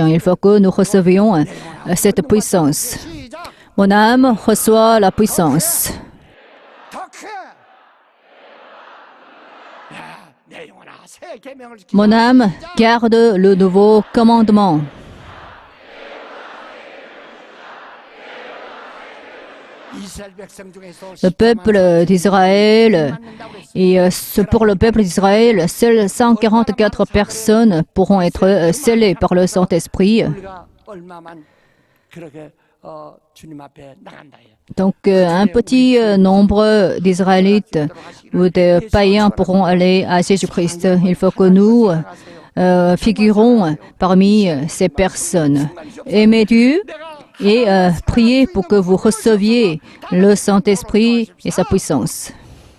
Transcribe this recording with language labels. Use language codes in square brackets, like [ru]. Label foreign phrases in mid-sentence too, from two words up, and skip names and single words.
[fr] Il faut que nous recevions cette puissance. [ko] 시작. [fr] Mon âme reçoit la puissance. [ko] 더 크. 야, 내 영혼아 새 계명을 지키자. [fr] Mon âme garde le nouveau commandement. [ko] 이스라엘 백성 중에서 [fr] Le peuple d'Israël, et pour le peuple d'Israël, seules 144 personnes pourront être scellées par le Saint-Esprit. [ko] 우리가 얼마만 그렇게 주님 앞에 나간다. [fr] Donc, un petit nombre d'Israélites ou de païens pourront aller à Jésus-Christ. Il faut que nous figurons parmi ces personnes. Aimez Dieu et priez pour que vous receviez le Saint-Esprit et sa puissance.